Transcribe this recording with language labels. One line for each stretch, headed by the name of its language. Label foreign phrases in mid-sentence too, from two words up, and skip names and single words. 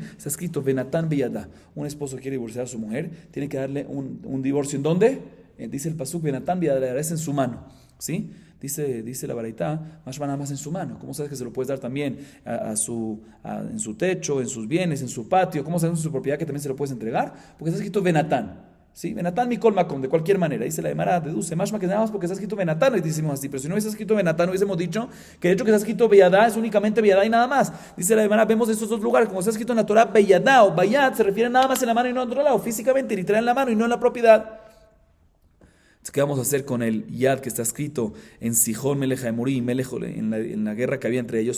Spanish: Está escrito
Hebrew: ונתן בידה.
Spanish: Un esposo quiere divorciar a su mujer, tiene que darle un divorcio. ¿En dónde? Dice el pasuk
Hebrew: ונתן בידה,
Spanish: es en su mano. ¿Sí? Dice la baraita, más nada más en su mano. ¿Cómo sabes que se lo puedes dar también en su techo, en sus bienes, en su patio? ¿Cómo sabes en su propiedad que también se lo puedes entregar? Porque está escrito Benatán. ¿Sí?
Hebrew: ונתן מכל מקום,
Spanish: de cualquier manera. Dice la Gemara, deduce, más que nada más porque está escrito Benatán, y decimos así. Pero si no hubiese escrito Benatán, hubiésemos dicho que el hecho que está escrito Beyadá es únicamente Beyadá y nada más. Dice la Gemara, vemos estos dos lugares, como está escrito en la Torah, Beyadá o Bayad, se refiere nada más en la mano y no en otro lado, físicamente, literal en la mano y no en la propiedad. Entonces, ¿qué vamos a hacer con el Yad que está escrito en Sihón, Melech Haemorí, en la guerra que había entre ellos?